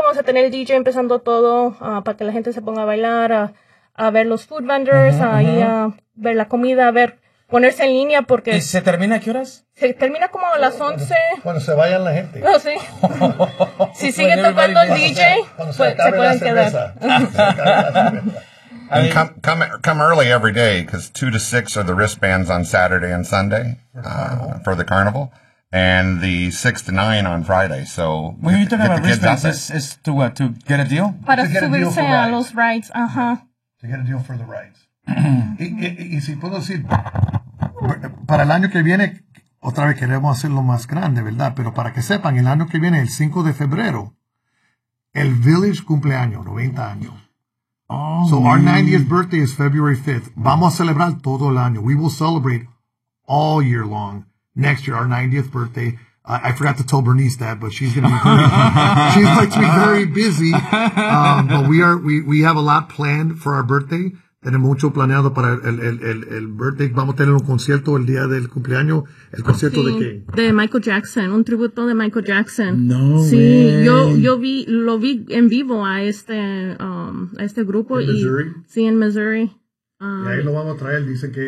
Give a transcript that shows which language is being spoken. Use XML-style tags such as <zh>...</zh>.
<es>Vamos a tener el DJ empezando todo para que la gente se ponga a bailar, a ver los food vendors, a ver la comida, a ver. Ponerse en línea porque... ¿Y se termina a qué horas? Se termina como a las 11. Cuando se vayan la gente. No, sí. Si sigue tocando el DJ, se pueden quedar.</es> <en>And come early every day, because 2 to 6 are the wristbands on Saturday and Sunday for the carnival. And the 6 to 9 on Friday. So, when you're talking about wristbands, it's to what? To get a deal?</en> <es>Para subirse a los rides.</es> <en>To get a deal for the rides.</en> <es>Y si puedo decir, para el año que viene, otra vez queremos hacerlo más grande, ¿verdad? Pero para que sepan, el año que viene, el 5 de febrero, el Village cumpleaños, 90 años.</es> <en>Oh, so our 90th birthday is February 5th.</en> <es>Vamos a celebrar todo el año.</es> <en>We will celebrate all year long. Next year, our 90th birthday. I forgot to tell Bernice that, but she's going to be she's going to be very busy. But we have a lot planned for our birthday.</en> <es>Tenemos mucho planeado para el birthday. Vamos a tener un concierto el día del cumpleaños. ¿El concierto de qué? De Michael Jackson, un tributo de Michael Jackson. No. Sí, yo lo vi en vivo a este grupo. ¿En Missouri? Sí, en Missouri. Y ahí lo vamos a traer, dice que.</es>